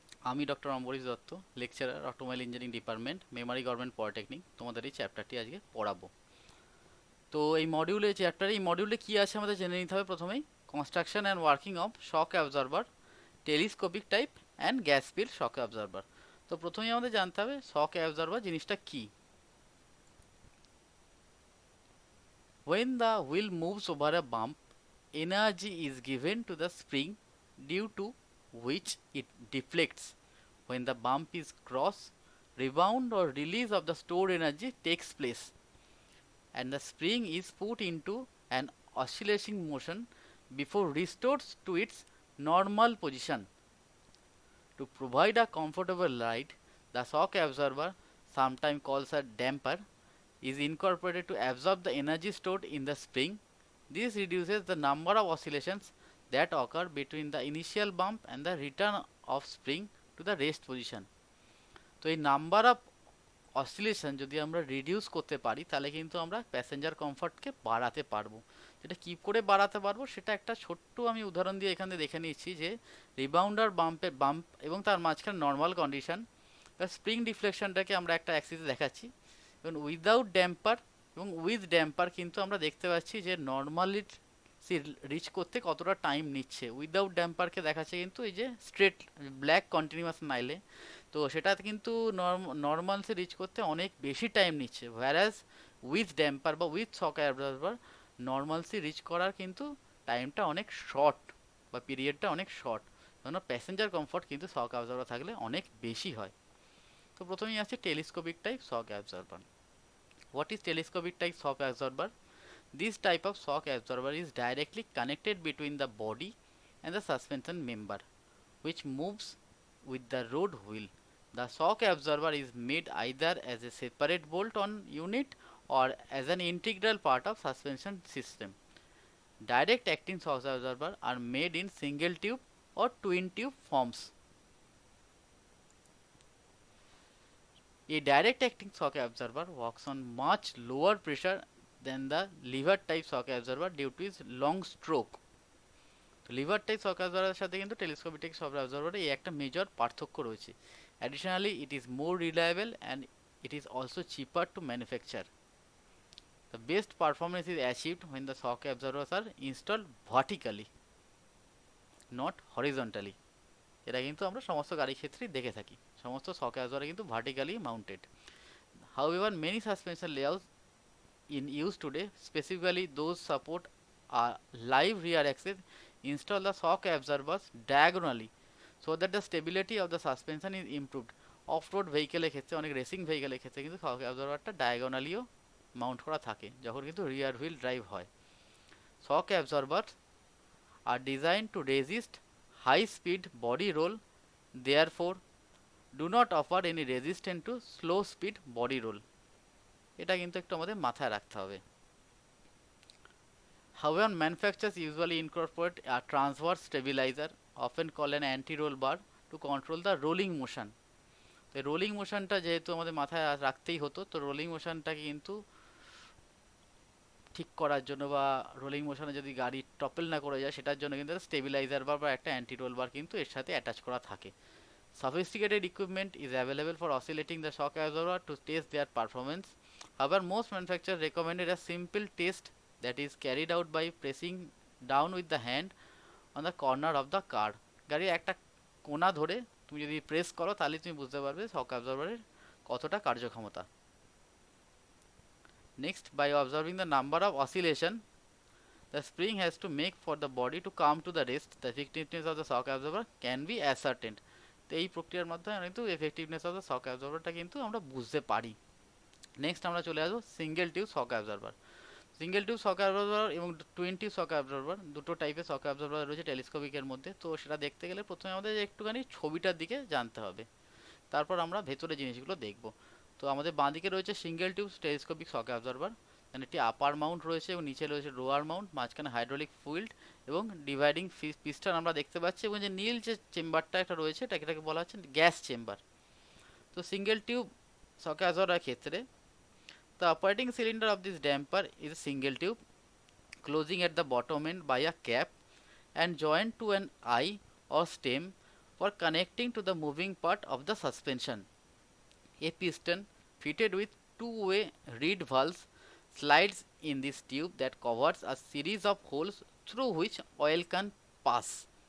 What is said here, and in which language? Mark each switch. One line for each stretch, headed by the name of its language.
Bangla: আমি doctor Ambarish Dutta, lecturer, automobile engineering department, Memari government polytechnic, তোমাদের এই চ্যাপ্টারটি আজকে পড়াবো। তো এই মডিউলে কি আছে আমাদের জেনে নিতে হবে প্রথমেই। Construction and working of shock absorber, telescopic type and gas field shock absorber. তো প্রথমেই আমাদের জানতে হবে শক অ্যাবজর্বার জিনিসটা কি।
English: When the wheel moves over a bump, energy is given to the spring due to which it deflects. When the bump is crossed, rebound or release of the stored energy takes place, and the spring is put into an oscillating motion before restored to its normal position. To provide a comfortable ride, the shock absorber, sometimes called a damper, is incorporated to absorb the energy stored in the spring. This reduces the number of oscillations that occur between the initial bump and the return of spring to the rest position.
Bangla: তো এই number of oscillation যদি আমরা reduce করতে পারি তাহলে কিন্তু আমরা passenger কমফর্টকে বাড়াতে পারবো। সেটা কী করে বাড়াতে পারবো সেটা একটা ছোট্ট আমি উদাহরণ দিয়ে এখানে দেখে নিচ্ছি যে রিবাউন্ডার বাম্প এবং তার মাঝখানে নর্মাল কন্ডিশন বা স্প্রিং ডিফ্লেকশনটাকে আমরা একটা অ্যাক্সিসে দেখাচ্ছি, এবং উইদাউট ড্যাম্পার এবং উইথ ড্যাম্পার কিন্তু আমরা দেখতে পাচ্ছি যে নর্মালি রিচ করতে কতটা টাইম নিচ্ছে। উইদাউট ড্যাম্পারকে দেখাচ্ছে কিন্তু এই যে স্ট্রেট ব্ল্যাক কন্টিনিউয়াস নাইলে, তো সেটাতে কিন্তু নর্মালসে রিচ করতে অনেক বেশি টাইম নিচ্ছে। ভ্যারাস উইথ ড্যাম্পার বা with shock absorber normalcy rich করার কিন্তু টাইমটা অনেক শর্ট বা পিরিয়ডটা অনেক শর্ট, কারণ প্যাসেঞ্জার কমফর্ট কিন্তু শক অ্যাবজর্বার থাকলে অনেক বেশি হয়। তো প্রথমেই আছে telescopic type shock absorber.
English: What is telescopic type shock absorber? This type of shock absorber is directly connected between the body and the suspension member, which moves with the road wheel. The shock absorber is made either as a separate bolt-on unit or as an integral part of suspension system. Direct acting shock absorbers are made in single tube or twin tube forms. A direct acting shock absorber works on much lower pressure than the lever type shock absorber due to its long stroke.
Bangla: তো liver type শক অ্যাবজর্বারের সাথে কিন্তু telescopic শক অ্যাবজর্বারের এই একটা major পার্থক্য রয়েছে।
English: Additionally it is more reliable and it is also cheaper to manufacture. The best performance is achieved when the shock absorbers are installed vertically, not horizontally.
Bangla: এটা কিন্তু আমরা সমস্ত গাড়ির ক্ষেত্রেই দেখে থাকি, সমস্ত শক অ্যাবজর্বার কিন্তু vertically mounted.
English: However, many suspension layouts in use today, specifically those support a live rear axis, install the shock absorbers diagonally so that the stability of the suspension is improved.
Bangla: Off-road ভেহিকেলের ক্ষেত্রে, অনেক racing ভেহিকেলের ক্ষেত্রে কিন্তু শক অ্যাবজর্বারটা ডায়াগোনালিও Mount করা থাকে যখন কিন্তু রিয়ার wheel drive হয়।
English: Shock absorber are design to resist high speed body roll, therefore do not offer any resistance to slow speed body roll.
Bangla: এটা কিন্তু একটু আমাদের মাথায় রাখতে হবে।
English: However, manufacturers usually incorporate a transverse stabilizer, often called an anti-roll bar, to control the rolling motion.
Bangla: তো rolling মোশনটা যেহেতু আমাদের মাথায় রাখতেই হতো, তো রোলিং মোশনটাকে কিন্তু ঠিক করার জন্য বা রোলিং মোশনে যদি গাড়ি টপেল না করে যায় সেটার জন্য কিন্তু স্টেবিলাইজার বার বা একটা অ্যান্টি রোল বার কিন্তু এর সাথে অ্যাটাচ করা থাকে।
English: Sophisticated equipment is available for oscillating the shock absorber to test their performance. However, most manufacturers recommended a simple test that is carried out by pressing down with the hand on the corner of the car.
Bangla: গাড়ির একটা কোণা ধরে তুমি যদি press করো তাহলে তুমি বুঝতে পারবে শক অ্যাবজর্বারের কতটা কার্যক্ষমতা।
English: Next, by observing the number of oscillation the spring has to make for the body to come to the rest, the effectiveness of the shock absorber can be ascertained.
Bangla: তো এই প্রক্রিয়ার মাধ্যমে কিন্তু এফেক্টিভনেস অফ দ্য শক অ্যাবজর্বারটা কিন্তু আমরা বুঝতে পারি। Next আমরা চলে আসবো single tube shock absorber. Single tube shock absorber এবং টুইন টিউব শক অ্যাবজর্বার দুটো টাইপের শক অ্যাবজর্বার রয়েছে টেলিস্কোপিকের মধ্যে। তো সেটা দেখতে গেলে প্রথমে আমাদের একটুখানি ছবিটার দিকে জানতে হবে, তারপর আমরা ভেতরে জিনিসগুলো দেখব। তো আমাদের বাঁদিকে রয়েছে single tube telescopic shock absorber, মানে একটি আপার মাউন্ট রয়েছে এবং নিচে রয়েছে লোয়ার মাউন্ট, মাঝখানে হাইড্রোলিক ফুইল্ড এবং ডিভাইডিং পিস্টন আমরা দেখতে পাচ্ছি, এবং যে নীল যে চেম্বারটা একটা রয়েছে এটাকে বলা হচ্ছে গ্যাস চেম্বার। তো সিঙ্গেল টিউব শক অ্যাবজর্বারের ক্ষেত্রে
English: The operating cylinder of this damper is a single tube closing at the bottom end by a cap and joined to an eye or stem for connecting to the moving part of the suspension. A piston fitted with two-way reed valves slides in this tube that covers a series of holes through which oil can pass.